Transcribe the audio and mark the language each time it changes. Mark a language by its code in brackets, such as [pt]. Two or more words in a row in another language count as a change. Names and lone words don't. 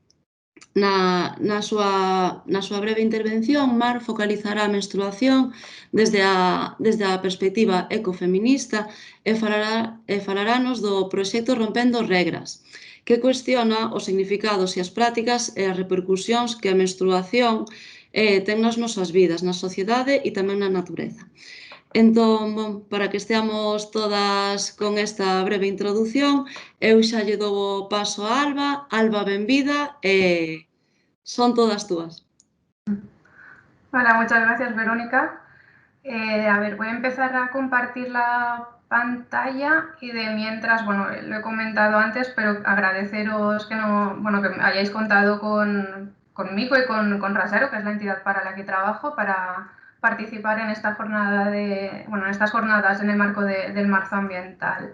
[gl] Na súa breve intervención, Mar focalizará a menstruación desde a perspectiva ecofeminista e falarános do proxecto Rompendo Regras, que cuestiona os significados e as prácticas e as repercusións que a menstruación ten nas nosas vidas, na sociedade e tamén na natureza. Entón, para que esteamos todas con esta breve introdución, eu xa lle dou o paso a Alba. Alba, benvida, son todas túas. [es] Hola, muchas gracias, Verónica. A ver, voy a empezar a compartir la pantalla y de mientras, bueno, lo he comentado antes, pero agradeceros que que hayáis contado conmigo y con Rasero, que es la entidad para la que trabajo, para participar en esta jornada en estas jornadas en el marco del marzo ambiental.